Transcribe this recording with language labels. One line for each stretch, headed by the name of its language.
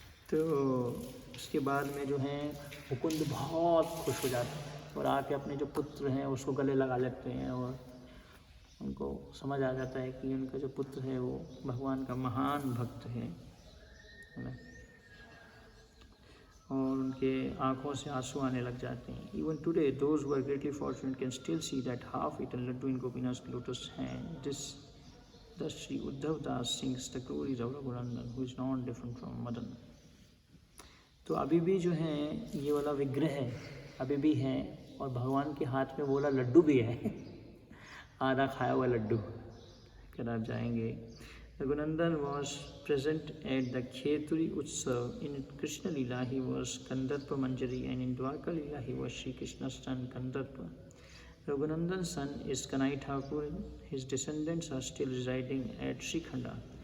Hindi: तो उसके बाद में जो है मुकुंद बहुत खुश हो जाते हैं और आके अपने जो पुत्र हैं उसको गले लगा लेते हैं और उनको समझ आ जाता है कि उनका जो पुत्र है वो भगवान का महान भक्त है ना, और उनके आँखों से आंसू आने लग जाते हैं।
English: Even today, those who are greatly fortunate can still see that half-eaten laddu in Gopinath's lotus hand. Thus Sri Uddhav Das sings the glories of Raghunandan, who is not different from Madan.
Hindi: तो अभी भी जो है ये वाला विग्रह है, अभी भी है और भगवान के हाथ में वो वाला लड्डू भी है आधा खाया हुआ लड्डू। अगर आप जाएंगे,
English: Raghunandan was present at the Kheturi Utsav. In Krishna Leela he was Kandarpa Manjari, and in Dwarka Leela he was Shri Krishna's son Kandarpa. Raghunandan's son is Kanai Thakur. His descendants are still residing at Srikhanda.